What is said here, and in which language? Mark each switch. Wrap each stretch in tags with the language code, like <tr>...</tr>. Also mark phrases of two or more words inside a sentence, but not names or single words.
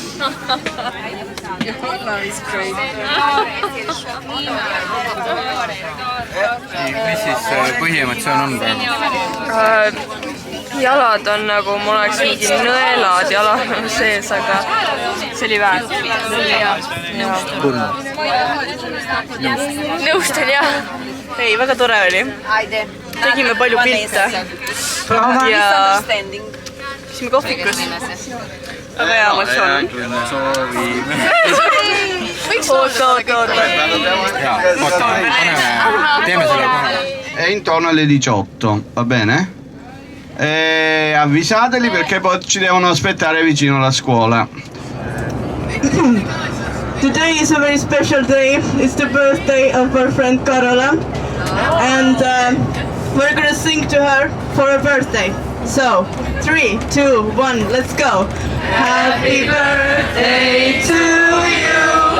<en>Johanna is great.</en> <et>Mis siis põhiemotsioon on praegu? Jalad on nagu, mul oleks mingi nõelad jalad sees, aga see oli väärt. Nõustun, jah. Ei, väga tore oli. Tegime palju pilte. Ja käisime kohvikus. Väga hea emotsioon.</et> <it>È intorno alle 18, va bene? Avvisateli perché poi ci devono aspettare vicino alla scuola.</it> <en>Today is a very special day. It's the birthday of our friend Karola, and we're gonna sing to her for her birthday. So, 3, 2, 1, let's go. Happy birthday to you.</en>